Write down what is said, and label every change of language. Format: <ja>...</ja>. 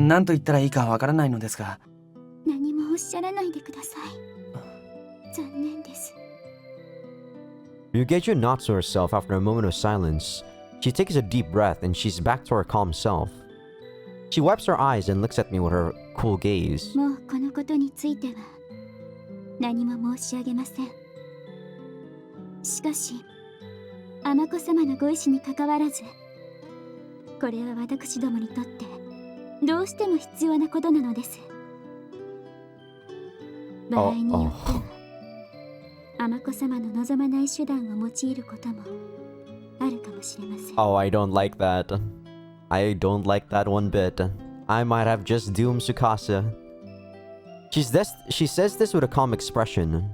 <ja>何と言ったらいいかわからないのですが。何もおっしゃらないでください。残念です。</ja> <en>Ryugeju nods to herself after a moment of silence. She takes a deep breath and she's back to her calm self. She wipes her eyes and looks at me with her cool gaze.</en> <ja>もうこのことについては何も申し上げません。しかしあ子様のご意志にかかわらず、これは私どもにとってどうしても必要なことなのです。場合によってはあ子様の望まない手段を用いることもあるかもしれません。</ja> <en>Oh, I don't like that. I don't like that one bit. I might have just doomed Tsukasa. She says this with a calm expression.</en>